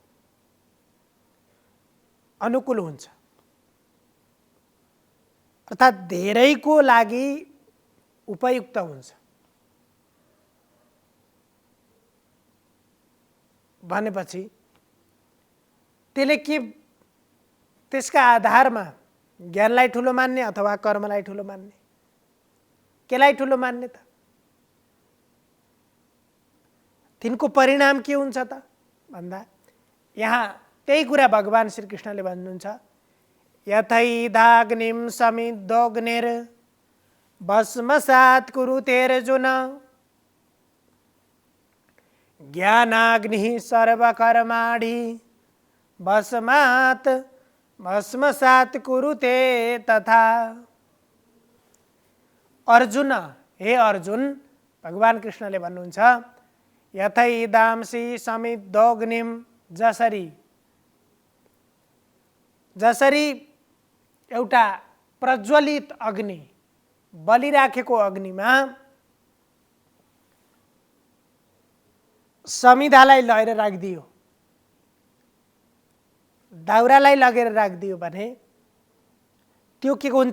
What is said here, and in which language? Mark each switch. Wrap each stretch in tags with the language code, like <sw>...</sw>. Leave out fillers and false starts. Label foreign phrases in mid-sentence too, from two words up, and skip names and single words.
<ne>अनुकूल हुन्छ, अर्थात् धेरैको लागि उपयुक्त हुन्छ भनेपछि त्यसले के त्यसका आधारमा ज्ञानलाई ठुलो मान्ने अथवा कर्मलाई ठुलो मान्ने, केलाई ठुलो मान्ने त? तिनको परिणाम के हुन्छ त भन्दा यहाँ त्यही कुरा भगवान श्रीकृष्णले भन्नुहुन्छ,</ne> <sa>यथैधाग्निं समिद्धोऽग्निर् भस्मसात् कुरुतेऽर्जुन ज्ञानाग्निः सर्वकर्माणि भस्मसात् कुरुते तथा।</sa> <ne>अर्जुन, हे अर्जुन, भगवान कृष्णले भन्नुहुन्छ</ne> <sa>यथैदांसि समिद्धोऽग्निं,</sa> <ne>जसरी एउटा प्रज्वलित अग्नि बलिराखेको अग्निमा समिधालाई लगेर राखिदियो, दाउरालाई लगेर राखिदियो भने त्यो के हुन्छ?</ne>